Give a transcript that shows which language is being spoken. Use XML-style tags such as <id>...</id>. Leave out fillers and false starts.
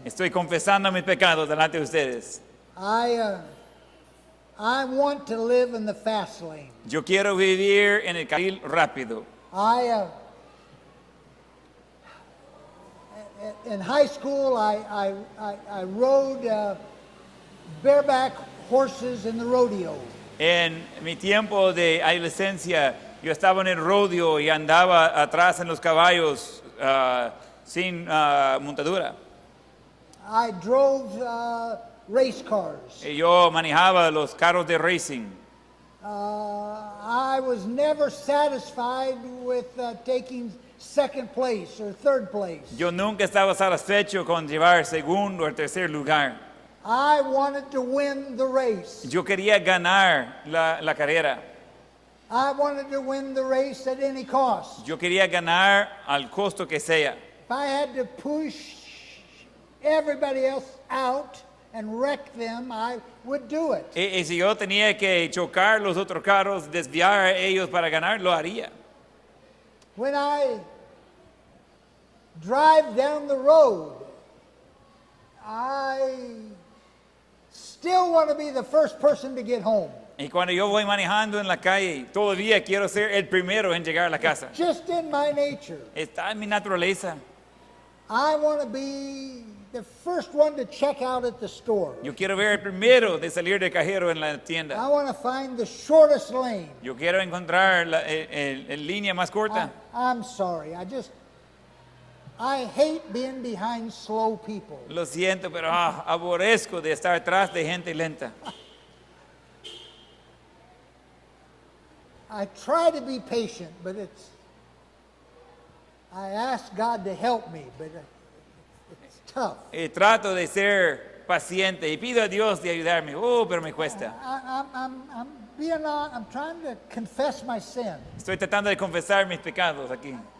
<es>Estoy confesando mis pecados delante de ustedes.</es> <en>I want to live in the fast lane.</en> <es>Yo quiero vivir en el carril rápido.</es> <en>In high school, I rode bareback horses in the rodeo.</en> <es>En mi tiempo de adolescencia, yo estaba en el rodeo y andaba atrás en los caballos sin montadura.</es> <en>I drove race cars.</en> <es>Y yo manejaba los carros de racing.</es> <en>I was never satisfied with taking second place or third place.</en> <es>Yo nunca estaba satisfecho con llevar segundo o tercer lugar.</es> <en>I wanted to win the race.</en> <es>Yo quería ganar la carrera.</es> <en>I wanted to win the race at any cost.</en> <es>Yo quería ganar al costo que sea.</es> <en>If I had to push everybody else out and wreck them, I would do it.</en> <es>Y si yo tenía que chocar los otros carros, desviar a ellos para ganar, lo haría.</es> <en>When I drive down the road, I still want to be the first person to get home.</en> <es>Y cuando yo voy manejando en la calle, todavía quiero ser el primero en llegar a la casa.</es> <en>Just in my nature.</en> <es>Está en mi naturaleza.</es> <en>I want to be the first one to check out at the store.</en> <es>Yo quiero ver el primero de salir de cajero en la tienda.</es> <en>I want to find the shortest lane.</en> <es>Yo quiero encontrar la línea más corta.</es> <en>I'm sorry. I hate being behind slow people.</en> <es>Lo siento, pero aborrezco de estar atrás de gente lenta.</es> <en>I try to be patient, but I ask God to help me, but it's tough.</en> <es>Y trato de ser paciente y pido a Dios de ayudarme. Pero me cuesta.</es> <en>I'm trying to confess my sin.</en> <es>Estoy tratando de confesar mis pecados aquí.</es>